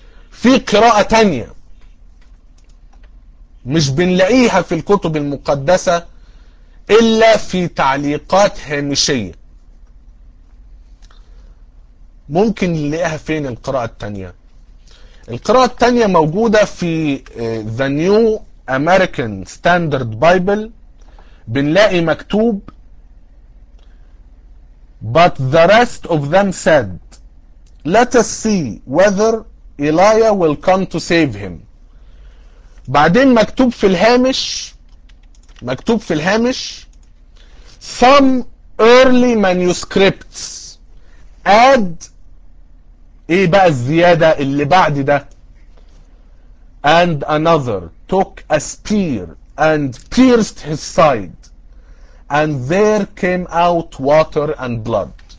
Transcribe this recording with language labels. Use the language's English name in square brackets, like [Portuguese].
[Arabic] في قراءة تانية مش بنلاقيها في الكتب المقدسة إلا في تعليقات هامشية. ممكن نلاقيها فين القراءة التانية؟ القراءة التانية موجودة في The New American Standard Bible. بنلاقي مكتوب: [English] But the rest of them said, Let us see whether Elijah will come to save him. [Arabic] بعدين مكتوب في الهامش، مكتوب في الهامش: [English] Some early manuscripts add [Arabic] ايه بقى الزيادة اللي بعد ده؟ [English] And another took a spear and pierced his side, and there came out water and blood.